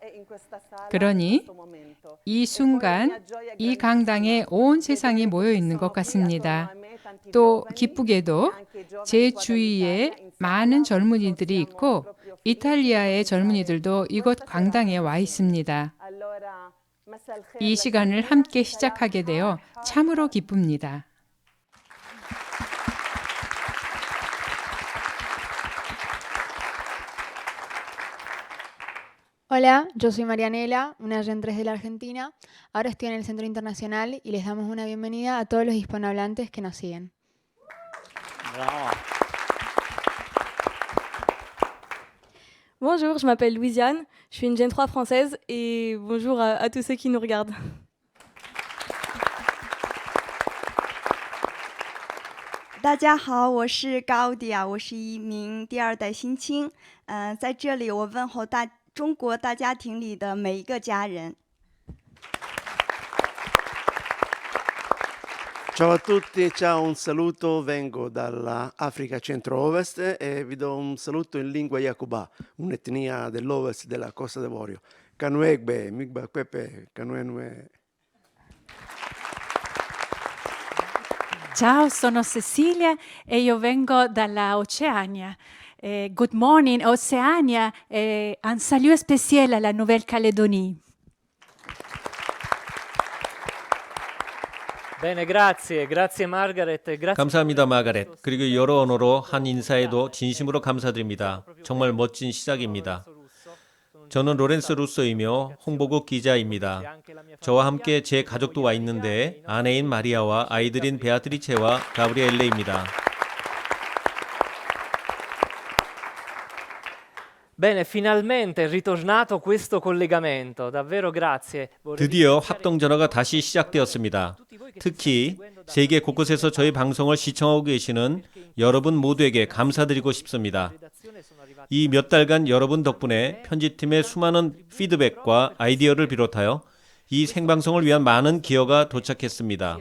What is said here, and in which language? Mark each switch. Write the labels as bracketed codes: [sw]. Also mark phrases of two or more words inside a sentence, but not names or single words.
[ko] 그러니 이 순간 이 강당에 온 세상이 모여 있는 것 같습니다. 또 기쁘게도 제 주위에 많은 젊은이들이 있고 이탈리아의 젊은이들도 이곳 강당에 와 있습니다. 이 시간을 함께 시작하게 되어 참으로 기쁩니다. [es] Hola, yo soy Marianela, una Gen 3 de la Argentina. Ahora estoy en el Centro Internacional y les damos una bienvenida a todos los hispanohablantes que nos siguen. [it] Bravo. [fr] Bonjour, je m'appelle Louisiane, je suis une Gen 3 française et bonjour à tous ceux qui nous regardent. [zh] 大家好，我是高迪亚，我是一名第二代新青。在这里我问候中国大家庭里的每一个家人。 [it] Ciao a tutti, ciao, un saluto, vengo dall'Africa centro-ovest e vi do un saluto in lingua Yakuba, un'etnia dell'ovest della Costa d'Avorio. [dnj] Kanuegbe, Migba Pepe, Kanuenue. [it] Ciao, sono Cecilia e io vengo dalla Oceania. [en] Good morning, Oceania, [it] un saluto speciale alla Nouvelle-Calédonie. Bene, grazie Margaret. [ko] 감사합니다, 마가렛. 그리고 여러 언어로 한 인사에도 진심으로 감사드립니다. 정말 멋진 시작입니다. 저는 로렌스 루소이며 홍보국 기자입니다. 저와 함께 제 가족도 와 있는데 아내인 마리아와 아이들인 베아트리체와 가브리엘레입니다. [it] Bene, finalmente è ritornato questo collegamento. Davvero grazie. [ko] 드디어 합동 전화가 다시 시작되었습니다. 특히 세계 곳곳에서 저희 방송을 시청하고 계시는 여러분 모두에게 감사드리고 싶습니다. 이 몇 달간 여러분 덕분에 편집팀의 수많은 피드백과 아이디어를 비롯하여 이 생방송을 위한 많은 기여가 도착했습니다.